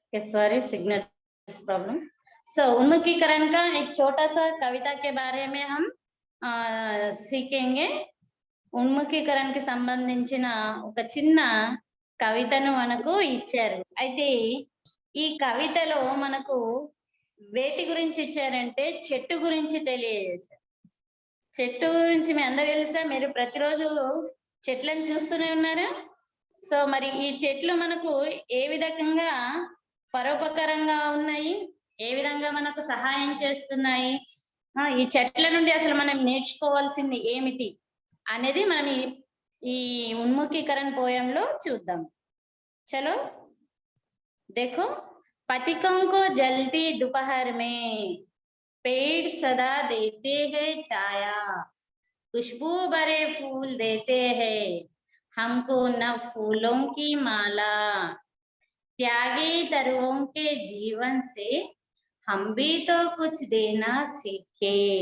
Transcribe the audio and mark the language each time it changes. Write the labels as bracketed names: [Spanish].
[Hindi] Sorry, signal problem. सो उन्मुखीकरण का एक छोटा सा कविता के बारे में हम सीखेंगे. [Telugu] ఉన్ముఖీకరణకి సంబంధించిన ఒక చిన్న కవితను మనకు ఇచ్చారు. అయితే ఈ కవితలో మనకు వేటి గురించి ఇచ్చారంటే చెట్టు గురించి తెలియజేశారు. చెట్టు గురించి మీ అందరూ తెలుసా? మీరు ప్రతిరోజు చెట్లను చూస్తూనే ఉన్నారా? సో మరి ఈ చెట్లు మనకు ఏ విధంగా పరోపకారంగా ఉన్నాయి, ఏ విధంగా మనకు సహాయం చేస్తున్నాయి, ఈ చెట్ల నుండి అసలు మనం నేర్చుకోవాల్సింది ఏమిటి అనేది మనం ఈ ఉన్ముఖీకరణ పోయంలో చూద్దాం. [Hindi] చలో देखो, पथिकों को जलती दोपहर में पेड़ सदा देते हैं छाया, खुशबू भरे फूल देते हैं हमको न फूलों की माला, त्यागी तरुओं के जीवन से हम भी तो कुछ देना सीखे.